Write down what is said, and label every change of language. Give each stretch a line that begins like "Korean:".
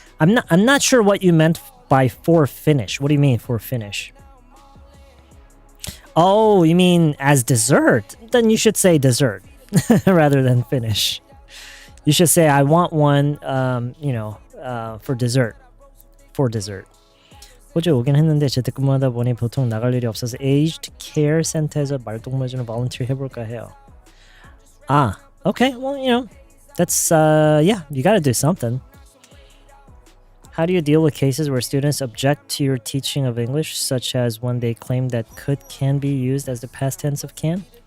English: I'm not sure what you meant by for finish. What do you mean for finish? Oh, you mean as dessert? Then you should say dessert rather than finish. You should say I want one for dessert. For dessert.
Korean: 호주에 오긴 했는데 재택근무하다 보니 보통 나갈 일이 없어서 aged care 센터에서 말동무 해주는 volunteer 해볼까 해요.
English: Okay. Well, that's you gotta do something. How do you deal with cases where students object to your teaching of English, such as when they claim that can be used as the past tense of can?